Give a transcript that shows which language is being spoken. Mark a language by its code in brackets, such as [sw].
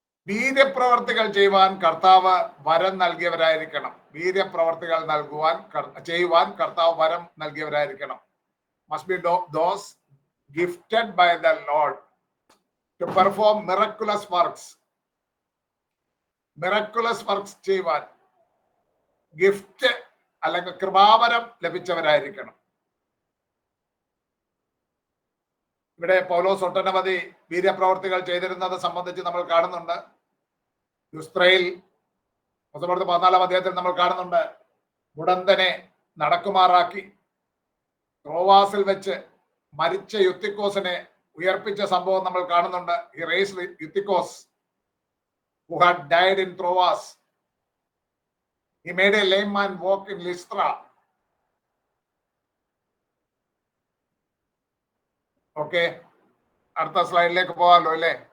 [ml] വീര്യപ്രവർത്തികൾ ചെയ്യുവാൻ കർത്താവ് വരം നൽകിയവരായിരിക്കണം. വീര്യപ്രവർത്തികൾ ചെയ്യുവാൻ കർത്താവ് വരം നൽകിയവരായിരിക്കണം. [en] Must be those gifted by the Lord to perform miraculous works. [ml] Miraculous works ചെയ്യുവാൻ ഗിഫ്റ്റ് അല്ലെങ്കിൽ കൃപാവരം ലഭിച്ചവരായിരിക്കണം. ഇവിടെ പൗലോസ് ഒട്ടനവധി വീര്യപ്രവർത്തികൾ ചെയ്തിരുന്നത് സംബന്ധിച്ച് നമ്മൾ കാണുന്നുണ്ട്. ലുസ്ത്രയിൽ 14-ാം അധ്യായത്തിൽ നമ്മൾ കാണുന്നുണ്ട്. മുടന്തനെ നടക്കുമാറാക്കി. ത്രോവാസിൽ വെച്ച് മരിച്ച യുത്തിക്കോസിനെ ഉയർപ്പിച്ച സംഭവം നമ്മൾ കാണുന്നുണ്ട്. [en] He raised Eutychus who had died in Troas. He made a lame man walk in Lystra. [ml] Okay, അടുത്ത സ്ലൈഡിലേക്ക് പോകാമല്ലോ അല്ലേ?